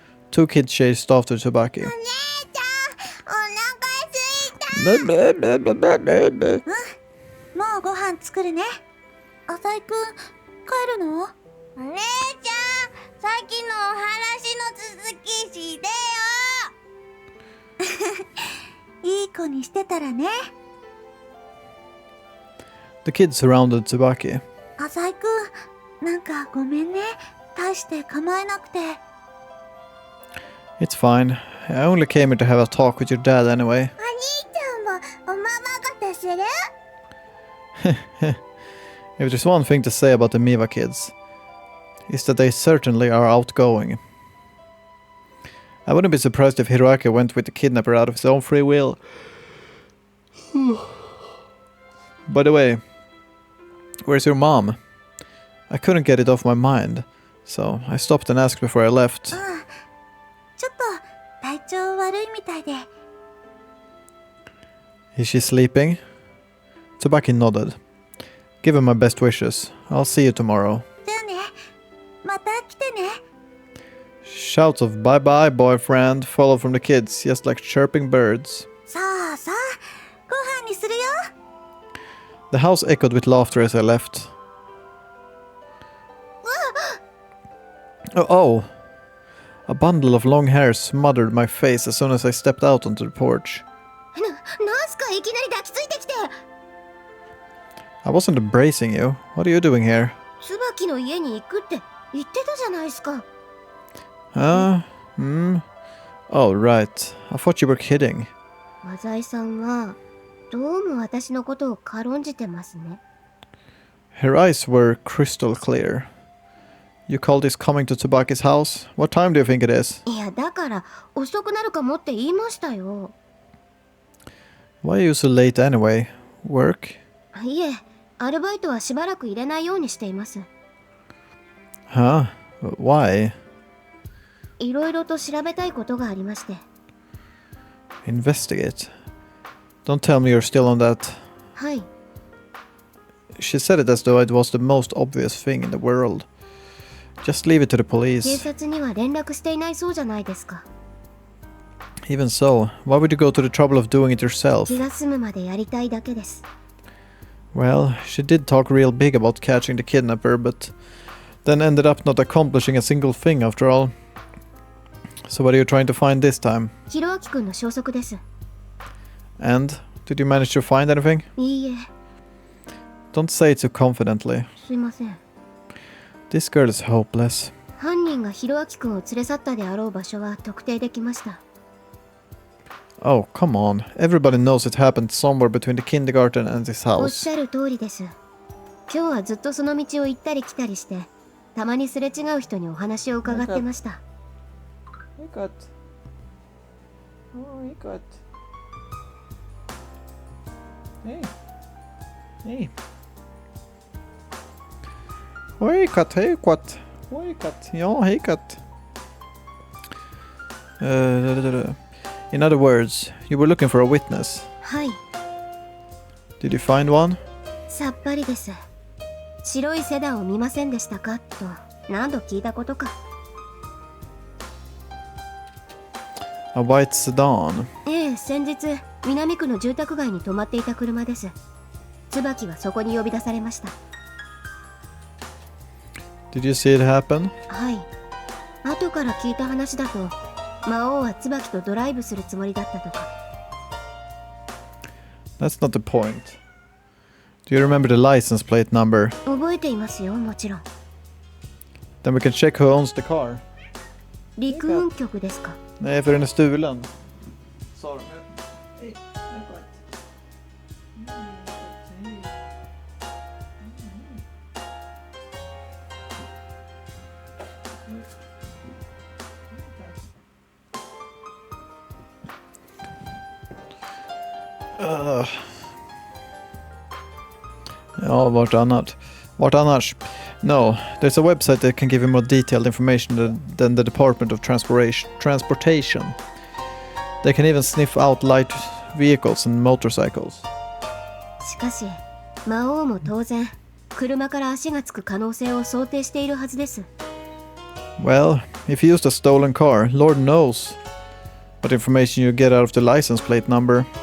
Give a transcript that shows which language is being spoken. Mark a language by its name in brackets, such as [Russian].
[English] Two kids chased after Tsubaki. [Japanese] お姉ちゃん、お腹すいた。もうご飯作るね。浅井くん、帰るの？お姉ちゃん、さっきのお話の続きしてよ。いい子にしてたらね。 [English] The kids surrounded Tsubaki. [Japanese] 浅井くん、なんかごめんね。大して構えなくて。 [English] It's fine. I only came here to have a talk with your dad anyway. [Japanese] お兄ちゃんもおままごとする？ [English] If there's one thing to say about the Miwa kids, it's that they certainly are outgoing. I wouldn't be surprised if Hiroaki went with the kidnapper out of his own free will. By the way, where's your mom? I couldn't get it off my mind, so I stopped and asked before I left. [Japanese] ちょっと体調悪悪いみたいで。 [English] Is she sleeping? Tsubaki nodded. Give her my best wishes. I'll see you tomorrow. [Japanese] じゃあね。また来てね。 [English] Shouts of bye bye, boyfriend, followed from the kids, just like chirping birds. [Japanese] さあさあ、ご飯にするよ。 [English] The house echoed with laughter as I left. Oh! A bundle of long hair smothered my face as soon as I stepped out onto the porch. [Japanese] なんすかいきなり抱きついてきて。 [English] I wasn't embracing you. What are you doing here? [Japanese] 椿の家に行くって言ってたじゃないですか。 [English] Oh, right. I thought you were kidding. [Japanese] 和財さんはどうも私のことを軽んじてますね。 [English] Her eyes were crystal clear. You call this coming to Tsubaki's house? What time do you think it is? [Japanese] いやだから遅くなるかもって言いましたよ。 [English] Why are you so late anyway? Work? [Japanese] いえ、アルバイトはしばらく入れないようにしています。 [English] Huh? Why? [Japanese] いろいろと調べたいことがありまして。 [English] Investigate? Don't tell me you're still on that. [Japanese] はい。 [English] She said it as though it was the most obvious thing in the world. Just leave it to the [Japanese] 警 [English] police. [Japanese] 察には連絡していないそうじゃないですか。 [English] Even so, why would you go to the trouble of doing it yourself? [Japanese] 気が済むまでやりたいだけです。 [English] Well, she did talk real big about catching the kidnapper, but then ended up not accomplishing a single thing after all. So what are you trying to find this time? [Japanese] ひろあきくんの消息です。 [English] And, did you manage to find anything? [Japanese] いいえ、 [English] Don't say it so confidently. [Japanese] すいません。 [English] This girl is hopeless. [Japanese] 犯人がひろあきくんを連れ去ったであろう場所は特定できました。 [English] Oh, come on. Everybody knows it happened somewhere between the kindergarten and this [Japanese] おっ [English] house. [Japanese] しゃる通りです。今日はずっとその道を行ったり来たりして、たまにすれ違う人にお話を伺ってました。 [English] Cut. Oh, cut. Hey. Hey. [Swedish] Oj, katt, hej katt. Oj, katt. Ja, hej katt. [English] In other words, you were looking for a witness. [Japanese] はい、 [English] Did you find one? [Japanese] さっぱりです。白いセダンを見ませんでしたかと何度聞いたことか。 [English] A white sedan. [Japanese] ええ、先日南区の住宅街に止まっていた車です。椿はそこに呼び出されました。 [English] Did you see it happen? [Japanese] はい。後から聞いた話だと、魔王は椿とドライブするつもりだったとか。 [English] That's not the point. Do you remember the license plate number? [Japanese] 覚えていますよ、もちろん。 [English] Then we can check who owns the car. [Japanese] 陸運局ですか。 [Swedish] Nej, för den är stulen. [English] Sorry. [Swedish] Ja, vart annat? Vart annars? [English] No, there's a website that can give you more detailed information than the Department of Transportation. They can even sniff out light vehicles and motorcycles. [Japanese] しかし、魔王も当然、車から足がつく可能性を想定しているはずです。 [English] Well, if you used a stolen car, Lord knows what information you get out of the license plate number.